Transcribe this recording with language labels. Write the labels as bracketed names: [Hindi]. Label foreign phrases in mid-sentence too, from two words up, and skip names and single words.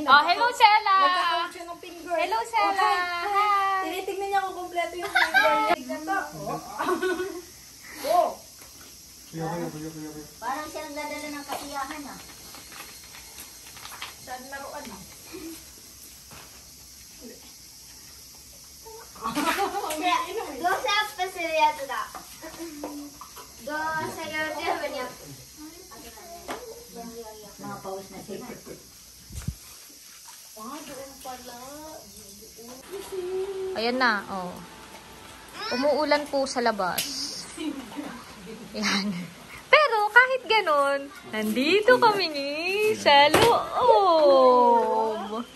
[English] Oh, hello, Sela. [Filipino] nagkakount siya ng finger. [English] Hello, Sela. Hi. [Filipino] Tinitignan niya kung kompleto yung finger niya. Tignan to. Oh. Parang siya nagdadala ng kasiyahan, ah. Saan laruan mo? [Swedish] Gå och sätta sig ner där. Då säger jag det väl jag. [Filipino] Mga pawis na sila. Ayan na, oh. Umuulan po sa labas. Ayan. Pero kahit ganon, nandito kami sa loob.